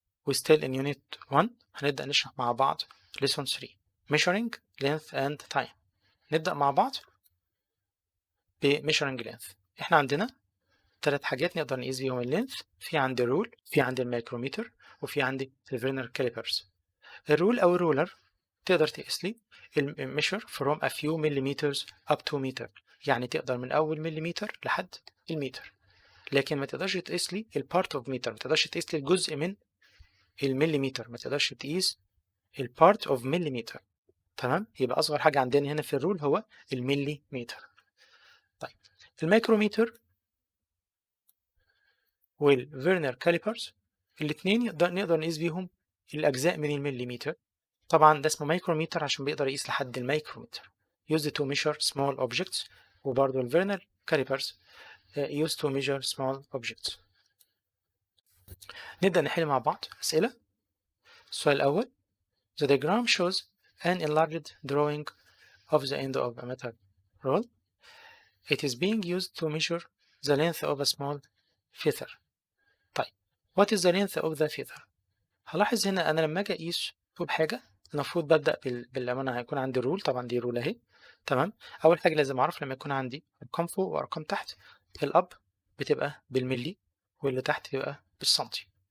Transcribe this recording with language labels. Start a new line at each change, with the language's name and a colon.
English: We still in unit 1 هنبدأ نشرح مع بعض lesson 3 measuring length and time.
Arabic: نبدأ مع بعض ب measuring length. احنا عندنا 3 حاجات نقدر نقيس بيهم اللينث، في عندي الرول، في عندي الميكرومتر، وفي عندي الفيرنر كاليبرز. الرول او الرولر تقدر تقيس لي measure from a few millimeters up to meter، يعني تقدر من أول مليمتر لحد المتر، لكن ما تقدرش تقيس لي البارت اوف متر، ما تقدرش تقيس لي الجزء من المليمتر، ما تقدرش تقيس البارت اوف مليمتر. تمام، يبقى أصغر حاجة عندنا هنا في الرول هو المليمتر. طيب الميكرومتر والفيرنر كاليبرز الاثنين نقدر نقيس بيهم الأجزاء من المليمتر. طبعا ده اسمه مايكرومتر عشان بيقدر يقيس لحد الميكرومتر.
English: used to measure small objects، وبرضه الفيرنر calipers used to measure small objects.
Arabic: نبدأ نحل مع بعض أسئلة.
English: السؤال الأول: The diagram shows an enlarged drawing of the end of a metal roll. It is being used to measure the length of a small feather.
Arabic: طيب what is the length of the feather؟ هلاحظ هنا أنا لما أجي أقيس طول حاجة المفروض ببدأ لما أنا هيكون عندي رول، طبعا دي رول أهي. تمام، أول حاجة لازم أعرف لما يكون عندي أرقام فوق وأرقام تحت، الأب بتبقى بالملي واللي تحت بيبقى بالسنتي.